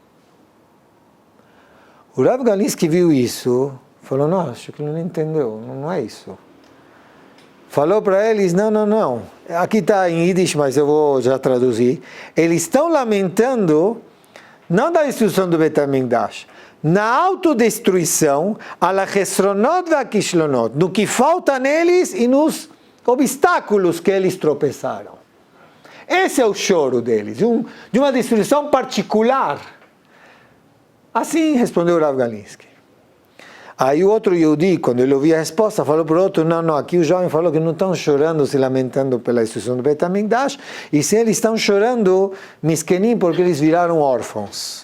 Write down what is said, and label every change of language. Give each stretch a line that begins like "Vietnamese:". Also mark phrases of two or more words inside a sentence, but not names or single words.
Portuguese: O Rav Galinsky viu isso, falou, não, acho que ele não entendeu, não é isso. Falou para eles, não, aqui está em Yiddish, mas eu vou já traduzir. Eles estão lamentando, não da destruição do Bet HaMikdash, na autodestruição,
Hebrew: ala chesronot v'akishlonot,
Portuguese: no que falta neles e nos obstáculos que eles tropeçaram. Esse é o choro deles, de uma destruição particular. Assim respondeu Rav Galinsky. Aí o outro Yehudi, quando ele ouviu a resposta, falou para o outro, não, aqui o jovem falou que não estão chorando, se lamentando pela destruição do Bet HaMikdash, e sim eles estão chorando, miskenim, porque eles viraram órfãos.